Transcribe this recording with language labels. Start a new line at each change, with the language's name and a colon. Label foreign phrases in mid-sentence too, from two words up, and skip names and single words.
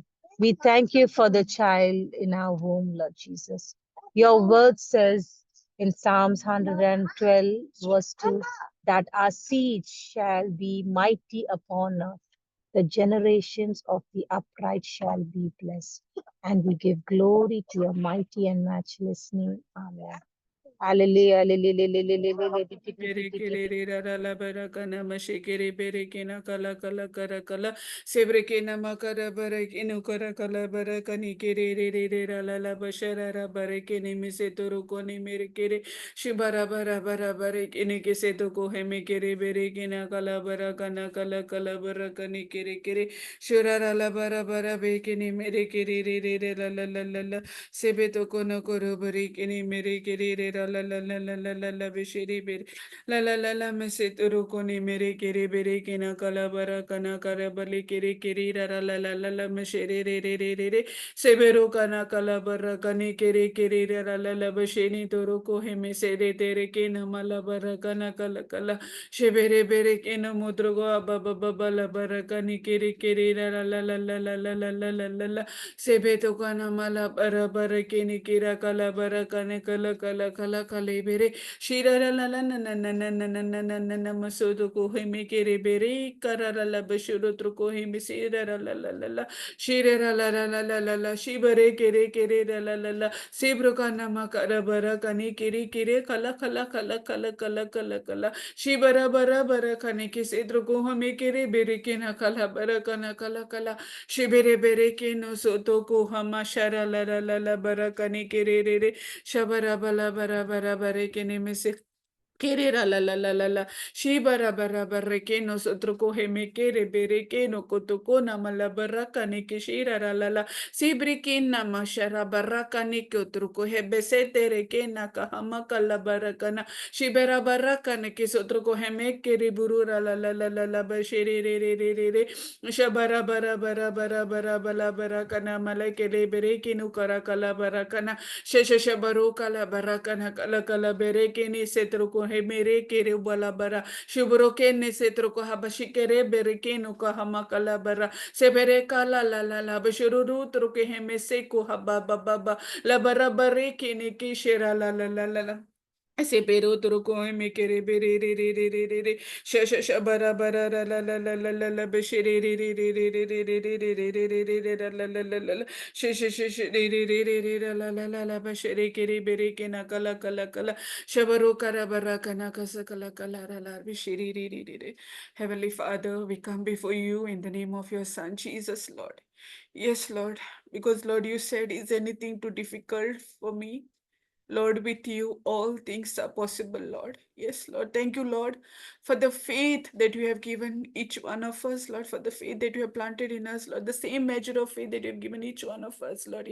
English: We thank you for the child in our womb, Lord Jesus. Your word says in Psalms 112, verse 2, that our seed shall be mighty upon earth. The generations of the upright shall be blessed. And we give glory to your mighty and matchless name. Amen. Hallelujah. Bere kere re ra ra la bara kana mashe kere bere kena kala kala kara kala sebre kena makara bara kenu kara kala bara kani kere re re re ra la la bashara ra bara kene mise toro kone mere kere shibara bara bara bara kene kese to ko he me kere bere kena kala bara kana kala kala bara kani kere kere shura ra la bara bara be kene mere kere re re re la la la la la sebe to kono koro bare kene mere kere re ra la la la la la la la beshiri bere La la la la me se turu koni mere kere bere kena kala bara kana kara bale kere kere ra ra la la me shere re re re re re sebero kana kala bara kane kere kere ra ra la basheni turu ko he me se re tere kena mala bara kana kala kala shebere bere kena mudro go aba baba la bara kane kere kere ra ra la sebeto kana mala bara bara kene kira kala bara kane kala kala kala kale bere Shirara la la na na na na na na na na na na masodo ko hime kere bere karara la bashuro truko hime sirara la la la la shirara la la la la la la shibare kere kere la la la la sibro kana makara bara kane kere kere kala kala kala kala kala kala kala shibara bara bara kane kise truko hime kere bere kena kala bara kana kala kala shibere bere keno soto ko hama shara la la la la bara kane kere re re Shabara bala bara bara bare kene mise Kerera la la la la la, shibara bara bara que nosotros cogeme kere bere que no kotokona mala baraka ne que shira la la la, sibrikina mashara baraka ne que otro coge besete rekena kahamaka la barakana, shibera baraka ne que otro cogeme kere burura la la la la la bashiri re re re re re, shabara bara bara bara bara bara barakana mala que le bere que no karakala barakana. Shesha baruka la baraka na kala kala bereke ni setro ko he mere kere bala bara shubroke ne setro ko habashi kere bereke no ko hamakala bara sebere kala la la la bashuru tro ke he mese ko haba baba ba la bara bareke ne ke shera la la la la la. Se pero otro come me quiere bere re re re re re re sha sha sha bara bara la la la la la la la bashire re re re re re re re re re re re re re re la la la la la sha sha sha sha re re re re re la la la la bashire kere bere ke na kala kala kala shabaro kara bara kana kasa kala kala la la bashire re re re re. Heavenly Father, we come before you in the name of your Son Jesus, Lord. Yes, Lord, because Lord, you said, is anything too difficult for me? Lord, with you all things are possible, Lord. Yes, Lord. Thank you, Lord, for the faith that you have given each one of us, Lord, for the faith that you have planted in us, Lord, the same measure of faith that you have given each one of us, Lord.